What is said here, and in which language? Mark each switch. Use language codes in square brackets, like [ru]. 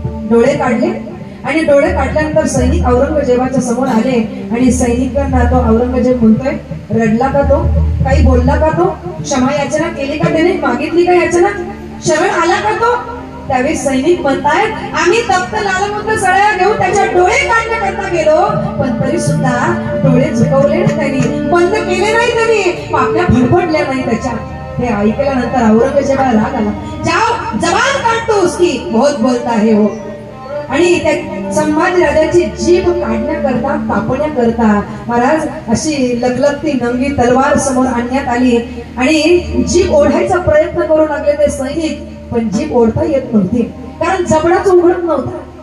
[mr] डोळे काढले आणि डोळे काढल्यानंतर सैनिक औरंगजेबाच्या समोर आले आणि सैनिकांना तो औरंगजेब म्हणतोय, रडला का तो, काही बोलला का तो, क्षमा याचना केली का त्याने, मागितली का याचना, शरण आला का तो? त्यावेळी सैनिक म्हणतायत, आम्ही तप्त लालबुंद सळया घेऊन त्याच्या डोळे काढण्याकरता गेलो, पण तरी सुद्धा डोळे झुकवले नाही त्यांनी, बंद केले नाही त्यांनी, पापण्या फडफडल्या नाही त्याच्या। हे ऐकल्यानंतर औरंगजेबाला राग आला, [hi] जाओ जबान काट दो उसकी, बहुत बोलता है वो। [mr] आणि त्या संभाजी राजाची जीभ काढण्याकरता, कापण्याकरता महाराज अशी लखलखती नंगी तलवार समोर आणण्यात आली आणि जीभ ओढायचा प्रयत्न करू लागले ते सैनिक, पण जीभ ओढता येत नव्हती, कारण जबडाच उघडत नव्हता।